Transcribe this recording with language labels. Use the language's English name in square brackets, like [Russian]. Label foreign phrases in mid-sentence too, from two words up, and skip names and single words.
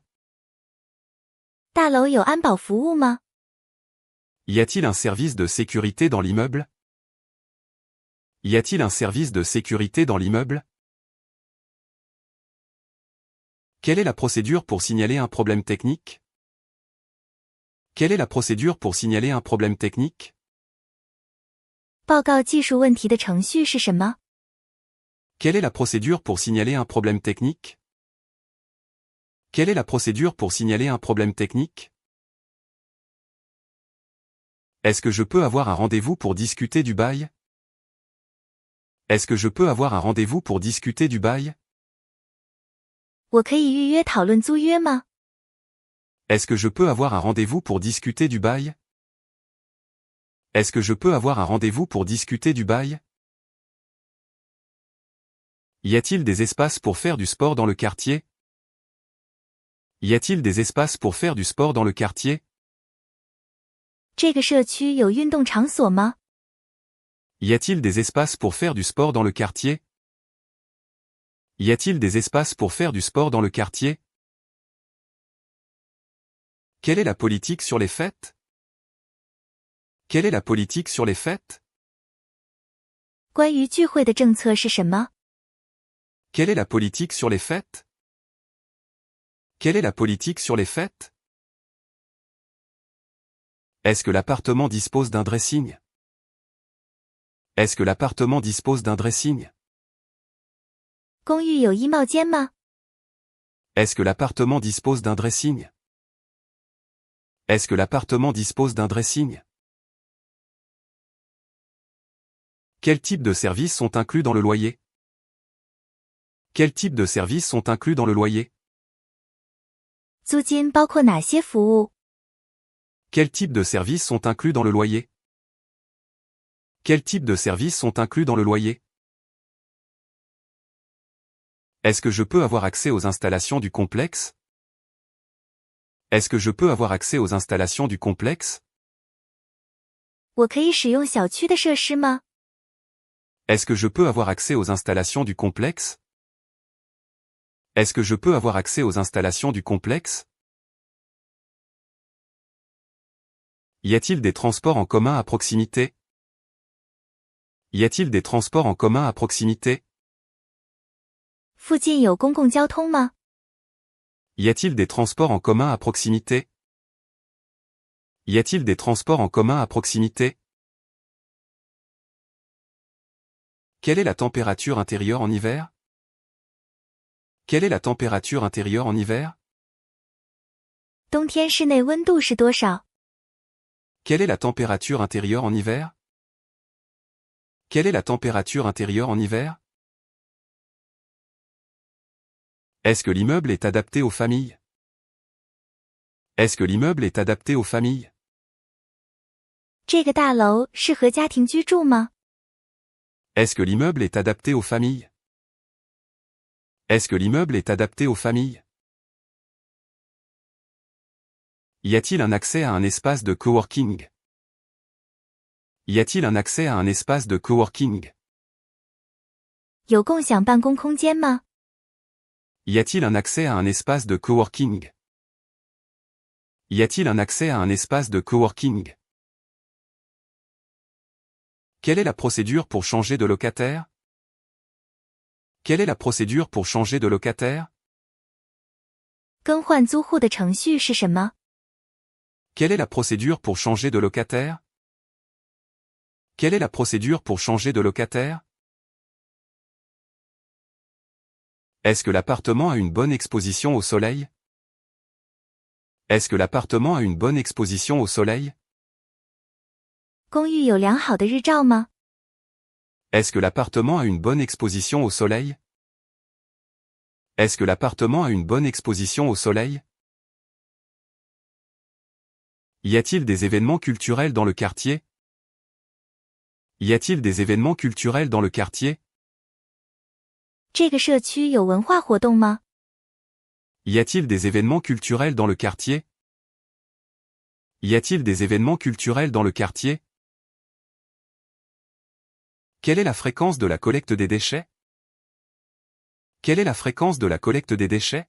[Chinese] 大楼有安保服务吗？ [French] Y a-t-il un service de sécurité dans l'immeuble? Y a-t-il un service de sécurité dans l'immeuble? Quelle est la procédure pour signaler un problème technique? Quelle est la procédure pour signaler un problème technique? [Chinese] 报告技术问题的程序是什么？ [French] Quelle est la procédure pour signaler un problème technique? Quelle est la procédure pour signaler un problème technique? Est-ce que je peux avoir un rendez-vous pour discuter du bail? Est-ce que je peux avoir un rendez-vous pour discuter du bail? [Chinese] 我可以预约讨论租约吗？ [French] Est-ce que je peux avoir un rendez-vous pour discuter du bail? Est-ce que je peux avoir un rendez-vous pour discuter du bail? Y a-t-il des espaces pour faire du sport dans le quartier? Y a-t-il des espaces pour faire du sport dans le quartier? [Chinese] 这个社区有运动场所吗？ [French] Y a-t-il des espaces pour faire du sport dans le quartier? Y a-t-il des espaces pour faire du sport dans le quartier? Quelle est la politique sur les fêtes? Quelle est la politique sur les fêtes? [Chinese] 关于聚会的政策是什么？ [French] Quelle est la politique sur les fêtes? Quelle est la politique sur les fêtes? Est-ce que l'appartement dispose d'un dressing? Est-ce que l'appartement dispose d'un dressing? [Chinese] 公寓有衣帽间吗？ [French] Est-ce que l'appartement dispose d'un dressing? Est-ce que l'appartement dispose d'un dressing? Quel type de services sont inclus dans le loyer? Quel type de services sont inclus dans le loyer? [Chinese] 租金包括哪些服务？ [French] Quel type de services sont inclus dans le loyer? Quel type de services sont inclus dans le loyer? Est-ce que je peux avoir accès aux installations du complexe? Est-ce que je peux avoir accès aux installations du complexe? [Chinese] 我可以使用小区的设施吗？ [French] Est-ce que je peux avoir accès aux installations du complexe? Est-ce que je peux avoir accès aux installations du complexe? Y a-t-il des transports en commun à proximité? Y a-t-il des transports en commun à proximité? [Chinese] 附近有公共交通吗？ [French] Y a-t-il des transports en commun à proximité? Y a-t-il des transports en commun à proximité? Quelle est la température intérieure en hiver? Quelle est la température intérieure en hiver? [Chinese] 冬天室内温度是多少？ [French] Quelle est la température intérieure en hiver? Quelle est la température intérieure en hiver? Est-ce que l'immeuble est adapté aux familles? Est-ce que l'immeuble est adapté aux familles? [Chinese] 这个大楼适合家庭居住吗？ [French] Est-ce que l'immeuble est adapté aux familles? Est-ce que l'immeuble est adapté aux familles? Y a-t-il un accès à un espace de coworking? Y a-t-il un accès à un espace de coworking? [Chinese] 有共享办公空间吗？ [French] Y a-t-il un accès à un espace de coworking? Y a-t-il un accès à un espace de coworking? Quelle est la procédure pour changer de locataire? Quelle est la procédure pour changer de locataire? [Chinese] 更换租户的程序是什么？ [French] Quelle est la procédure pour changer de locataire? Quelle est la procédure pour changer de locataire? Est-ce que l'appartement a une bonne exposition au soleil? Est-ce que l'appartement a une bonne exposition au soleil? [Chinese] 公寓有良好的日照吗？ [French] Est-ce que l'appartement a une bonne exposition au soleil? Est-ce que l'appartement a une bonne exposition au soleil? Y a-t-il des événements culturels dans le quartier? Y a-t-il des événements culturels dans le quartier? [Chinese] 这个社区有文化活动吗？ [French] Y a-t-il des événements culturels dans le quartier? Y a-t-il des événements culturels dans le quartier? Quelle est la fréquence de la collecte des déchets? Quelle est la fréquence de la collecte des déchets?